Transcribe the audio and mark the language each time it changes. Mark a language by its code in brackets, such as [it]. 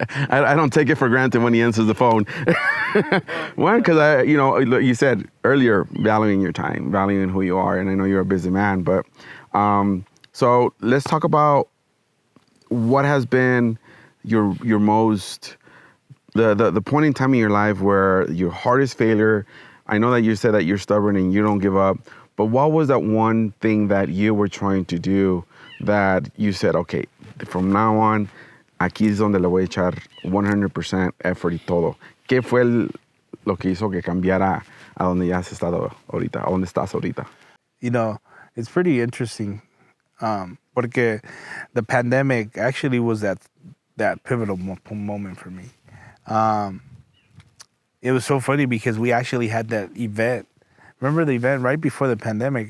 [en] I don't take it for granted when he answers the phone. One, because you said earlier, valuing your time, valuing who you are, and I know you're a busy man, but so let's talk about what has been your most the point in time in your life where your hardest failure. I know that you said that you're stubborn and you don't give up, but what was that one thing that you were trying to do that you said, okay, from now on, [es] aquí es donde le voy a echar 100% [en] effort [es] y todo? ¿Qué fue lo que hizo que cambiara a donde ya has estado ahorita, a donde estás ahorita? [en] You know, it's pretty interesting, [es] porque [en] the pandemic actually was that pivotal moment for me. It was so funny because we actually had that event. Remember the event right before the pandemic?